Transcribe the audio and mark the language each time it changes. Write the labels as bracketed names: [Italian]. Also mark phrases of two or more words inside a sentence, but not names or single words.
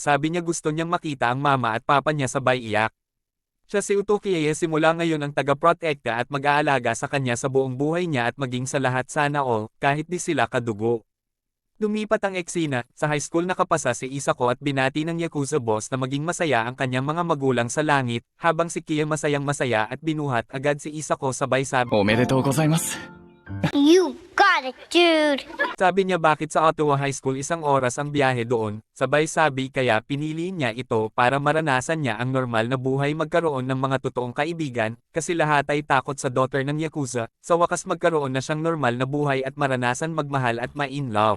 [Filipino] Sabi niya gusto niyang makita ang mama at papa niya sabay iyak. Siya si Utokiye simula ngayon ang taga-protekta at mag-aalaga sa kanya sa buong buhay niya at maging sa lahat sana all, kahit di sila kadugo. Lumipat ang eksena, sa [English] high school [Filipino] nakapasa si Isako at binati ng Yakuza boss na maging masaya ang kanyang mga magulang sa langit, habang si Kia masayang masaya at binuhat agad si Isako sabay sabi. [Japanese] おめでとうございます。 [English] You got it, dude! [Filipino] Sabi niya bakit sa Ottawa High School 1 oras ang biyahe doon, sabay sabi kaya pinili niya ito para maranasan niya ang normal na buhay magkaroon ng mga totoong kaibigan, kasi lahat ay takot sa daughter ng Yakuza, sa wakas magkaroon na siyang normal na buhay at maranasan magmahal at ma-in love.